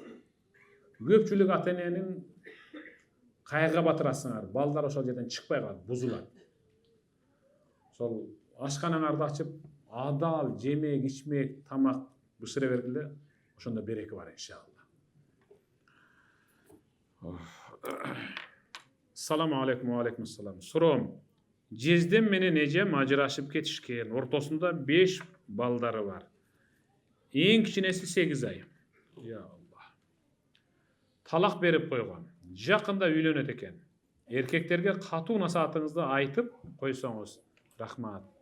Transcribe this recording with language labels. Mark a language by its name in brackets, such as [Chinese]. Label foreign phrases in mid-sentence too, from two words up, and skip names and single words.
[Kyrgyz] Көпчүлүк ата эненин кайгыга батырасыңар, балдар ошол жерден чыкпай калат, бузулат. Ошол ашканаңарды ачып, адал жемек, ичмек, тамак бышыра бергиле, ошондо береке бар иншалла. [Arabic] السلام عليكم، وعليكم السلام. [Kyrgyz] Суроом, жездем менен эжем ажырашып кетишкен, ортосунда 5 балдары бар. Эң кичинеси 8 ай. [Arabic] يا الله. [Kyrgyz] Талак берип койгон. Жакында үйлөнөт экен. Эркектерге катуу насаатыңызды айтып койсоңуз рахмат.